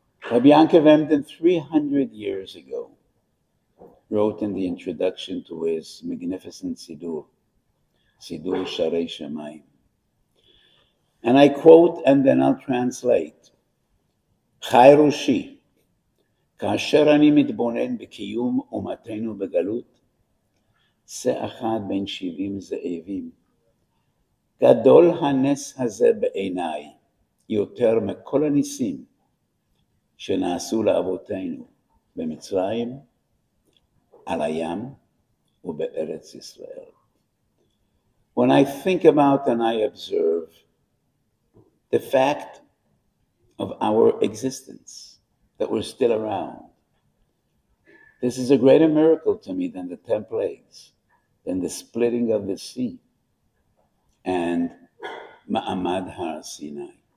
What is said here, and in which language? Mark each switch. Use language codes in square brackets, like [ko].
[en] Rabbi Yankov Emden, 300 years ago, wrote in the introduction to his magnificent Sidur, Sidur Sharei Shamayim. And I quote, and then I'll translate. [he] Chai Roshi, כאשר אני מתבונן בקיום אומתנו בגלות, שא אחד בין 70 זאבים. גדול הנס הזה בעיניי, יותר מכל הניסים שנעשו לאבותינו במצרים, על הים ובארץ ישראל. [en] When I think about and I observe the fact of our existence, that we're still around, this is a greater miracle to me than the 10 plagues, than the splitting of the sea, and Ma'amad Har Sinai.